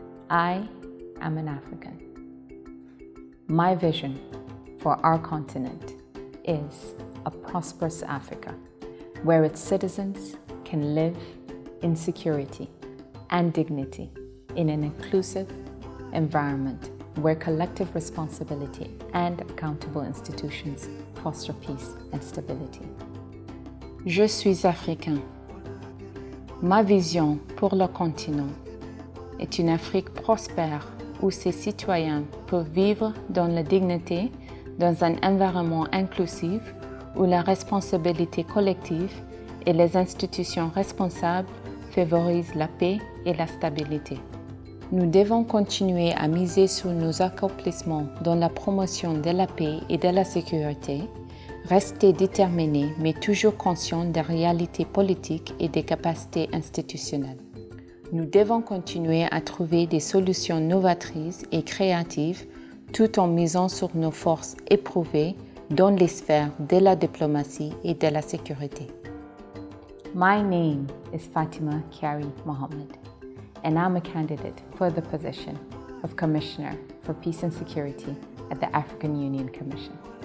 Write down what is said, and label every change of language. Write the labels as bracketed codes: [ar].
[en] I am an African. My vision for our continent is a prosperous Africa, where its citizens can live in security and dignity in an inclusive environment where collective responsibility and accountable institutions foster peace and stability. [fr] Je suis africain. Ma vision pour le continent est une Afrique prospère où ses citoyens peuvent vivre dans la dignité, dans un environnement inclusif où la responsabilité collective et les institutions responsables favorisent la paix et la stabilité. Nous devons continuer à miser sur nos accomplissements dans la promotion de la paix et de la sécurité, rester déterminés mais toujours conscients des réalités politiques et des capacités institutionnelles. Nous devons continuer à trouver des solutions novatrices et créatives tout en misant sur nos forces éprouvées dans les sphères de la diplomatie et de la sécurité. [en] My name is Fatima Kyari Mohammed, and I'm a candidate for the position of Commissioner for Peace and Security at the African Union Commission.